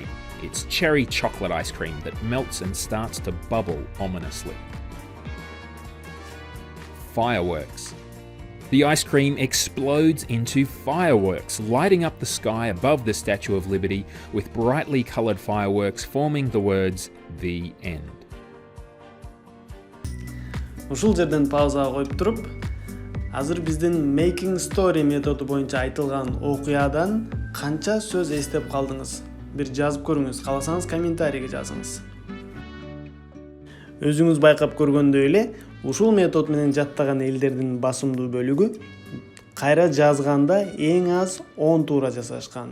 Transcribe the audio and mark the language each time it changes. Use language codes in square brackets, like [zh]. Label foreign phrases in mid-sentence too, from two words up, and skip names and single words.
[en] It's cherry chocolate ice cream that melts and starts to bubble ominously. Fireworks. The ice cream explodes into fireworks, lighting up the sky above the Statue of Liberty with brightly coloured fireworks forming the words, "The End." [ky] Ушул жерден паузага коюп туруп, азыр биздин [en] making story [ky] методу боюнча айтылган окуядан канча сөз эстеп калдыңыз? Бир жазып көрүңүз, кааласаңыз комментарийге жазыңыз. Өзүңүз байкап көргөндөй эле, ушул метод менен жаттаган элдердин басымдуу бөлүгү кайра жазганда эң аз 10 туура жасашкан.